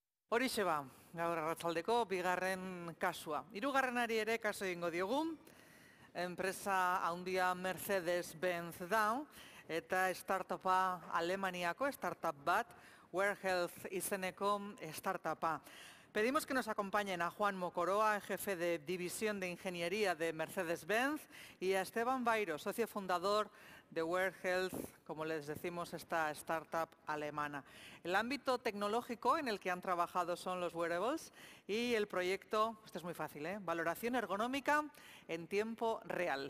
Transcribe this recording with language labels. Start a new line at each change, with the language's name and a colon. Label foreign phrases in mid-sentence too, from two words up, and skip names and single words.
Basque: Horixe ba, gaur arratsaldeko bigarren kasua. Hirugarrenari ere kasu egingo diogu, enpresa handia Mercedes-Benz da, eta startupa Alemaniako startup bat, WearHealth izeneko startupa.
Spanish: Pedimos que nos acompañen a Juan Mocoroa, jefe de División de Ingeniería de Mercedes-Benz, y a Esteban Bairo, socio fundador de WearHealth, como les decimos, esta startup alemana. El ámbito tecnológico en el que han trabajado son los wearables y el proyecto, esto es muy fácil, valoración ergonómica en tiempo real.